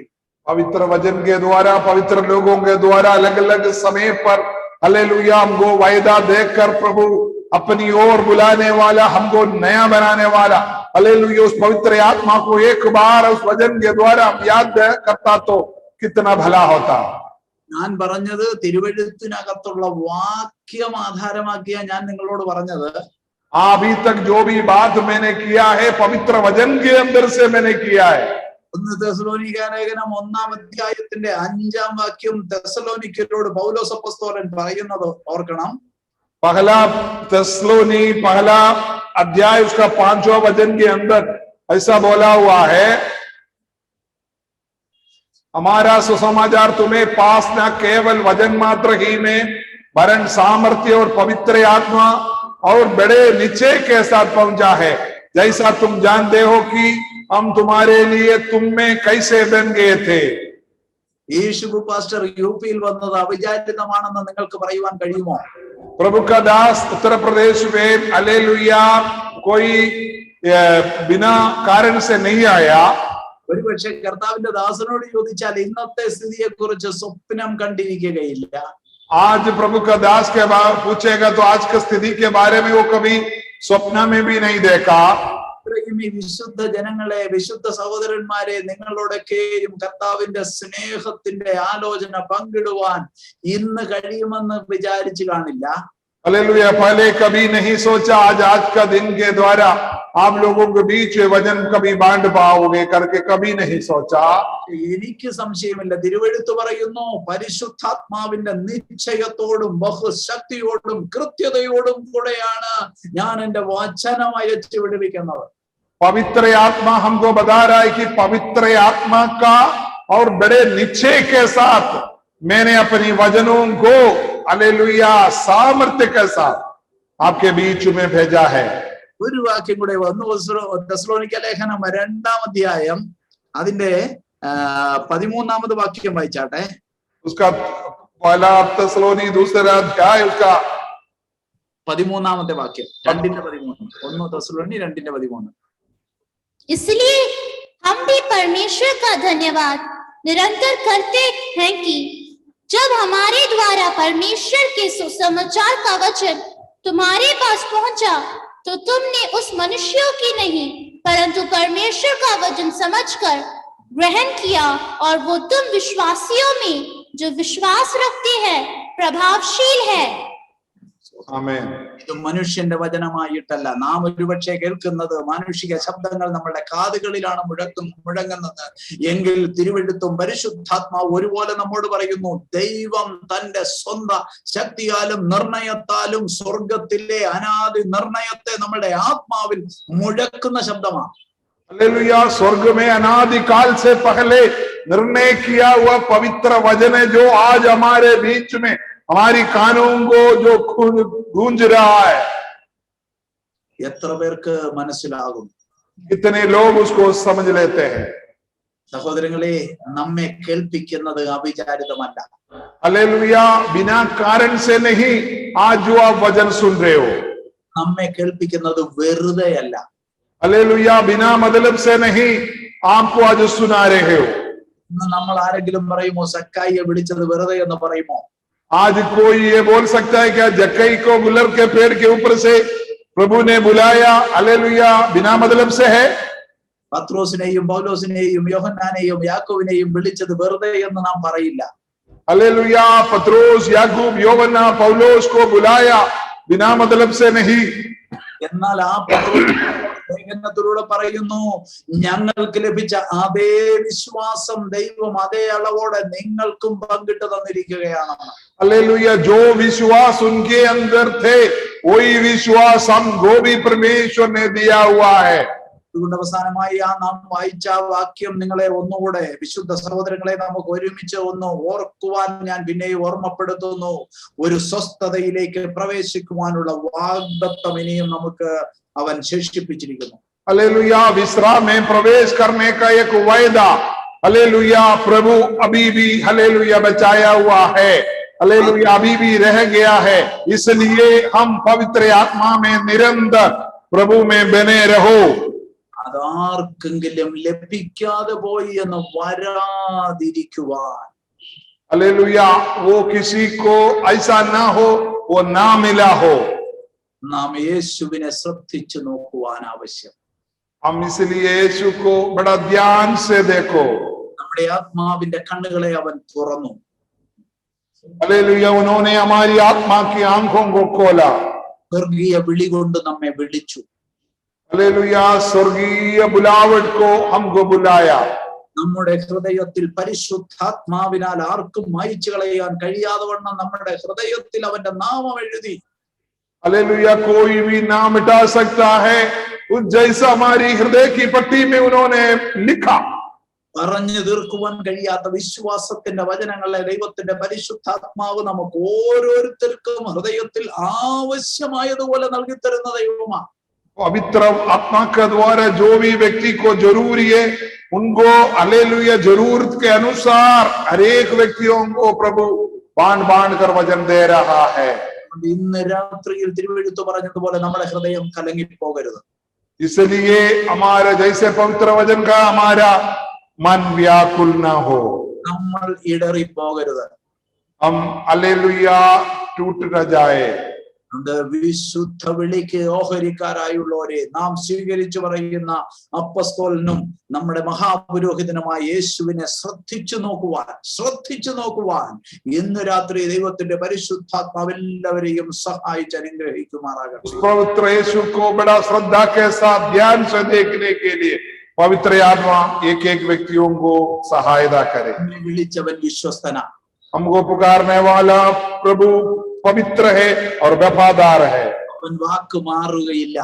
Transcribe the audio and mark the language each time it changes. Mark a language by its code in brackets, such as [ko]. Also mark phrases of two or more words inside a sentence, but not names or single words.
[hi] पवित्र वचन के द्वारा, पवित्र लोगों के द्वारा अलग अलग समय पर हालेलुया हमको वायदा देकर प्रभु अपनी ओर बुलाने वाला, हमको नया बनाने वाला, हालेलुया उस पवित्र आत्मा को एक बार उस वचन के द्वारा याद करता तो कितना भला होता. [ml] ഞാൻ പറഞ്ഞത് തിരുവെഴുത്തിനകത്തുള്ള വാക്യം ആധാരമാക്കിയ ഞാൻ നിങ്ങളോട് പറഞ്ഞത്. [hi] अभी तक जो भी बात मैंने किया है पवित्र वचन के अंदर से मैंने किया है. [ml] 1 തെസ്സലോനിക്ക ലേഖനം 1-ാം അധ്യായത്തിന്റെ 5-ാം വാക്യം തെസ്സലോനിക്കരോട് പൗലോസ് അപ്പോസ്തലൻ പറയുന്നത് ഓർക്കണം. [hi] पहला तेस्सलोनी पहला अध्याय उसका 5वां वचन के अंदर ऐसा बोला हुआ है, हमारा सुसमाचार तुम्हें पास न केवल वचन मात्र ही में वरन सामर्थ्य और पवित्र आत्मा और बड़े निश्चय के साथ पहुंचा है, जैसा तुम जानते हो कि हम तुम्हारे लिए तुम में कैसे बन गए थे. [ml] യേശുബു പാസ്റ്റർ യുപിയിൽ വന്നത് അവിചാരിതമാണെന്ന് നിങ്ങൾക്ക് പറയുവാൻ കഴിയുമോ? [hi] प्रभु का दास उत्तर प्रदेश में हालेलुया कोई बिना कारण से नहीं आया. [ml] ഒരുപക്ഷെ കർത്താവിന്റെ ദാസനോട് ചോദിച്ചാൽ ഇന്നത്തെ സ്ഥിതിയെ കുറിച്ച് സ്വപ്നം കണ്ടിരിക്കുകയില്ല. [hi] आज प्रभु का दास के बारे पूछेगा तो आज की स्थिति के बारे में वो कभी स्वप्न में भी नहीं देखा. [ml] ഈ വിശുദ്ധ ജനങ്ങളെ, വിശുദ്ധ സഹോദരന്മാരെ, നിങ്ങളോടൊക്കെയും കർത്താവിന്റെ സ്നേഹത്തിന്റെ ആലോചന പങ്കിടുവാൻ ഇന്ന് കഴിയുമെന്ന് വിചാരിച്ചു കാണില്ല. [hi] हालेलुया, पहले कभी नहीं सोचा, आज का दिन के द्वारा आप लोगों के बीच वचन कभी बांट पाओगे करके कभी नहीं सोचा. [ml] എനിക്ക് സംശയമില്ല, തിരുവെഴുത്ത് പറയുന്നു പരിശുദ്ധാത്മാവിന്റെ നിശ്ചയത്തോടും ബഹുശക്തിയോടും കൃത്യതയോടും കൂടെയാണ് ഞാൻ എന്റെ വചനം അയച്ചു വിടുവിക്കുന്നത്. [hi] पवित्र आत्मा हमको बता रहा है कि पवित्र आत्मा का और बड़े निश्चय के साथ मैंने अपनी वचनों को हालेलुया सामर्थ्य के साथ आपके बीच में भेजा है. [ml] ഒരു വാക്യം കൂടെ വന്നു. തെസ്സലോനിക്ക ലേഖനം 2-ാം അധ്യായം അതിന്റെ 13-ാമത് വാക്യം വായിച്ചാട്ടെ. [hi] उसका पहला तेस्सलोनी दूसरा अध्याय उसका [ml] 13-ാമത്തെ വാക്യം, 2:13. 1 തെസ്സലോനി 2:13. [hi] इसलिए हम भी परमेश्वर का धन्यवाद निरंतर करते हैं कि जब हमारे द्वारा परमेश्वर के सुसमाचार का वचन तुम्हारे पास पहुंचा, तो तुमने उस मनुष्यों की नहीं परंतु परमेश्वर का वचन समझकर ग्रहण किया, और वो तुम विश्वासियों में जो विश्वास रखते हैं प्रभावशील है. [ml] ആമേൻ. ഇത് മനുഷ്യന്റെ വചനമായിട്ടല്ല. നാം ഒരുപക്ഷെ കേൾക്കുന്നത് മാനുഷിക ശബ്ദങ്ങൾ നമ്മുടെ കാതുകളിലാണ് മുഴങ്ങുന്നത് എങ്കിൽ തിരുവെഴുത്തും പരിശുദ്ധാത്മാവ് ഒരുപോലെ നമ്മോട് പറയുന്നു, ദൈവം തന്റെ സ്വന്തം ശക്തിയാലും നിർണയത്താലും സ്വർഗത്തിലെ അനാദി നിർണയത്തെ നമ്മുടെ ആത്മാവിൽ മുഴക്കുന്ന ശബ്ദമാണ്. [hi] हालेलुया। स्वर्ग में अनादिकाल से पहले निर्णय किया हुआ पवित्र वचन है जो आज हमारे बीच में हमारी कानों को जो गूंज रहा है। [ml] എത്ര പേർക്ക് മനസ്സിലാകും? [hi] कितने लोग उसको समझ लेते हैं? [ml] സഹോദരങ്ങളെ, നമ്മെ കേൾപ്പിക്കുന്നത് അവിചാരിതമല്ല. [hi] हालेलुया। बिना कारण से नहीं आज जो आप वचन सुन रहे हो, [ml] നമ്മെ കേൾപ്പിക്കുന്നത് വെറുതെയല്ല. [hi] हालेलुया। बिना मतलब से नहीं आपको आज सुना रहे हो। [ml] ഇന്ന് നമ്മൾ ആരെങ്കിലും പറയുമോ സക്കായിയെ വിളിച്ചത് വെറുതെ എന്ന് പറയുമോ? [hi] आज कोई ये बोल सकता है क्या जक्कई को गुलर के पेड़ के ऊपर से प्रभु ने बुलाया, हालेलुया, बिना मतलब से है? [ml] പത്രോസിനെയും പൗലോസിനെയും യോഹന്നാനെയും യാക്കോബിനെയും വിളിച്ചത് വെറുതെ എന്ന് നാം പറയില്ല. [hi] हालेलुया। पत्रोस, याकूब, യോഹന്നാ, पौलोस को बुलाया बिना मतलब से नहीं। [ml] എന്നാൽ ആ ലേഖനത്തിലൂടെ പറയുന്നു, ഞങ്ങൾക്ക് ലഭിച്ച അതേ വിശ്വാസം ദൈവം അതേ അളവോടെ നിങ്ങൾക്കും പങ്കിട്ട് തന്നിരിക്കുകയാണെന്ന്. [hi] हालेलुया। जो विश्वास उनके अंदर थे वही विश्वास हमको भी परमेश्वर ने दिया हुआ है। [ml] അതുകൊണ്ട് അവസാനമായി ആ നാം വായിച്ച വാക്യം നിങ്ങളെ ഒന്നുകൂടെ, വിശുദ്ധ സഹോദരങ്ങളെ, നമുക്ക് ഒരുമിച്ച് ഒന്ന് ഓർക്കുവാൻ ഞാൻ പിന്നെയും ഓർമ്മപ്പെടുത്തുന്നു. ഒരു സ്വസ്ഥതയിലേക്ക് പ്രവേശിക്കുവാനുള്ള വാഗ്ദത്തം ഇനിയും നമുക്ക് അവൻ ശേഷിപ്പിച്ചിരിക്കുന്നു. [hi] हालेलुया। विश्राम में प्रवेश करने का एक वायदा, हालेलुया, प्रभु अभी भी, हालेलुया, बचाया हुआ है। हालेलुया, अभी भी रह गया है। इसलिए हम पवित्र आत्मा में निरंतर प्रभु में बने रहो। [ml] അതാർക്കെങ്കിലും ലഭിക്കാതെ പോയി എന്ന് വരാതിരിക്കുവാൻ. [hi] हालेलुया। वो किसी को ऐसा ना हो वो ना मिला हो। [ml] നാം യേശുവിനെ ശ്രദ്ധിച്ചു നോക്കുവാൻ ആവശ്യം. [hi] हम इसलिए यीशु को बड़ा ध्यान से देखो। [ml] നമ്മുടെ ആത്മാവിന്റെ കണ്ണുകളെ അവൻ തുറന്നു. [hi] हालेलुया। उन्होंने हमारी आत्मा की आंखों को खोला। [ml] സ്വർഗീയ വിളി കൊണ്ട് നമ്മെ വിളിച്ചു. [hi] हालेलुया। स्वर्गीय बुलावट को हमको बुलाया। [ml] നമ്മുടെ ഹൃദയത്തിൽ പരിശുദ്ധാത്മാവിനാൽ ആർക്കും മായ്ച്ചു കളയാൻ കഴിയാതെ വണ്ണം നമ്മുടെ ഹൃദയത്തിൽ അവന്റെ നാമം എഴുതി. [hi] हालेलुया। कोई भी ना मिटा सकता है उस जैसा हमारी हृदय की पट्टी में उन्होंने लिखा। [ml] പറഞ്ഞു തീർക്കുവാൻ കഴിയാത്ത വിശ്വാസത്തിന്റെ വചനങ്ങളെ ദൈവത്തിന്റെ പരിശുദ്ധാത്മാവ് നമുക്ക് ഓരോരുത്തർക്കും ഹൃദയത്തിൽ ആവശ്യമായതുപോലെ നൽകിത്തരുന്ന ദൈവമാണ്. [hi] पवित्र आत्मा के द्वारा जो भी व्यक्ति को जरूरी है उनको, हालेलुया, जरूरत के अनुसार हर एक व्यक्तियों को प्रभु बांट बांट कर वचन दे रहा है। [ml] ഇന്ന് രാത്രിയിൽ തിരുവെഴുത്ത് പറഞ്ഞതുപോലെ നമ്മുടെ ഹൃദയം കലങ്ങിപ്പോകരുത്. [hi] इसलिए हमारा जैसे पवित्र वचन का हमारा मन व्याकुल ना हो, [ml] നമ്മൾ ഇടറിപ്പോകരുത്. [hi] हम, हालेलुया, टूट न जाए। [ml] വിശുദ്ധ വിളിക്ക് ഓഹരിക്കാരായുള്ളവരെ നാം സ്വീകരിച്ചു പറയുന്ന അപ്പസ്തോലനും നമ്മുടെ മഹാപുരോഹിതനുമായ യേശുവിനെ ശ്രദ്ധിച്ചു നോക്കുവാൻ ഇന്ന് രാത്രി ദൈവത്തിന്റെ പരിശുദ്ധാത്മാവ് എല്ലാവരെയും സഹായിച്ച് അനുഗ്രഹിക്കുമാറാകട്ടെ. [hi] पवित्र यीशु को बड़ा श्रद्धा के साथ ध्यान से देखने के लिए पवित्र आत्मा एक एक व्यक्तियों को सहायता करे। [ml] വിളിച്ചവൻ വിശ്വസ്തനാ. [hi] हमको पुकारने वाला प्रभु पवित्र है और वफादार है। [ml] അവൻ വാക്ക് മാറുകയില്ല.